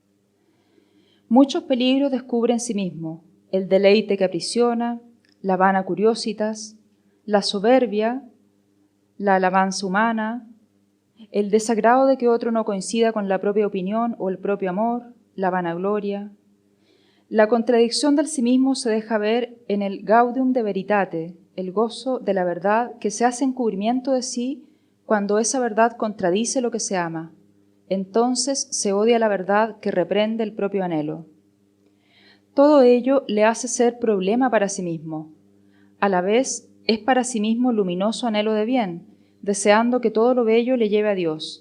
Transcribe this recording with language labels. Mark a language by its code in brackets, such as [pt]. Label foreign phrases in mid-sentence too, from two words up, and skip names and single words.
[es] Muchos peligros descubre en sí mismo: el deleite que aprisiona, la vana curiositas, la soberbia, la alabanza humana, el desagrado de que otro no coincida con la propia opinión o el propio amor, la vanagloria. La contradicción del sí mismo se deja ver en el [la] gaudium de veritate, [es] el gozo de la verdad que se hace encubrimiento de sí cuando esa verdad contradice lo que se ama. Entonces se odia la verdad que reprende el propio anhelo. Todo ello le hace ser problema para sí mismo. A la vez es para sí mismo luminoso anhelo de bien, deseando que todo lo bello le lleve a Dios.